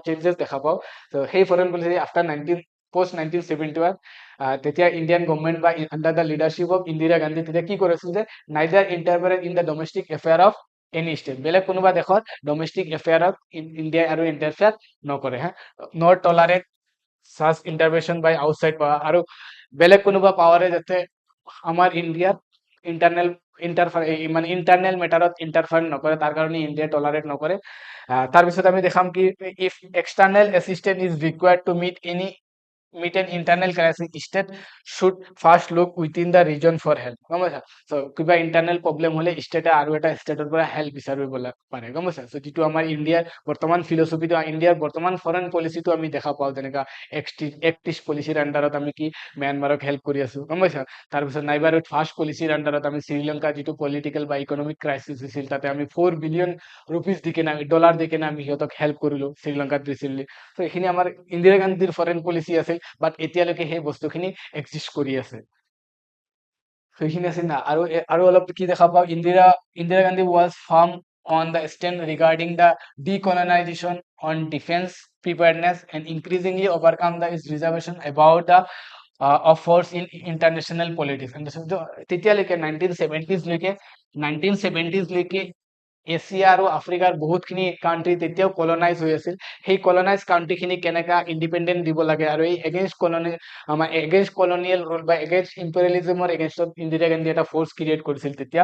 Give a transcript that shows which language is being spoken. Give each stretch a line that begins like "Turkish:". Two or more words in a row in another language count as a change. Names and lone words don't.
Assamese: চেঞ্জেছ দেখা পাওঁ চ' সেই
English: foreign policy after post 1971
Assamese: তেতিয়া
English: Indian government
Assamese: বা
English: under the leadership of Indira Gandhi
Assamese: তেতিয়া কি কৰিছিল যে
English: neither interfere in the domestic affair of any state
Assamese: বেলেগ কোনোবা দেশত
English: domestic affairত
Assamese: ইণ্ডিয়াই আৰু ইণ্টাৰফেয়াৰ নকৰে
English: ha not tolerate such intervention by outside power
Assamese: আৰু বেলেগ কোনোবা পাৱাৰে যাতে আমাৰ ইণ্ডিয়াত ইণ্টাৰনেল মানে
English: internal matterত
Assamese: ইণ্টাৰফাৰ নকৰে, তাৰ কাৰণে ইণ্ডিয়াই টলাৰেট নকৰে। তাৰপিছত আমি দেখাম কি
English: if external assistant is required to meet an internal crisis, state should first look within the region for help,
Assamese: গম পাইছা? So কিবা
English: internal problem
Assamese: হলে ষ্টেটে আৰু এটা ষ্টেটৰ পৰা হেল্প বিচাৰিব পাৰে, গম পাইছা? So যিটো আমাৰ ইণ্ডিয়াৰ বৰ্তমান ফিলচফিটো, ইণ্ডিয়াৰ বৰ্তমান
English: foreign policyটো
Assamese: আমি দেখা পাওঁ, যেনেকা এক্ট ইষ্ট পলিচিৰ আণ্ডাৰত আমি কি ম্যানমাৰক হেল্প কৰি আছো, গম পাইছা? তাৰপিছত নাইবা ফাৰ্ষ্ট পলিচিৰ আণ্ডাৰত আমি শ্ৰীলংকা যিটো পলিটিকেল বা
English: economic crisis
Assamese: হৈছিল, তাতে আমি
English: 4 billion rupees
Assamese: দি কিনে ডলাৰ দি কিনে আমি সিহঁতক হেল্প কৰিলো শ্ৰীলংকাত ৰিচেণ্টলি। ত' এইখিনি আমাৰ ইন্দিৰা গান্ধীৰ
English: foreign policy
Assamese: আছিল, বাট এতিয়ালৈকে সেই বস্তুখিনি এক্সিষ্ট কৰি আছে। সেইখিনি আছিল না। আৰু অলপ কি দেখা পাওঁ,
English: Indira Gandhi was firm on the stand regarding the decolonisation on defence preparedness and increasingly overcome the its reservation about the of force in international politics.
Assamese: তেতিয়ালৈকে 1970s লৈকে 1970s লৈকে এছিয়া আৰু আফ্ৰিকাৰ বহুতখিনি কাণ্ট্ৰি তেতিয়াও কলনাইজ হৈ আছিল। সেই
English: colonise countryখিনি
Assamese: কেনেকা ইণ্ডিপেণ্ডেণ্ট দিব লাগে আৰু এই
English: against colonial rule
Assamese: বা
English: against imperialismৰ
Assamese: এগেইনষ্টত ইন্দিৰা গান্ধী এটা ফ'ৰ্চ ক্ৰিয়েট কৰিছিল তেতিয়া।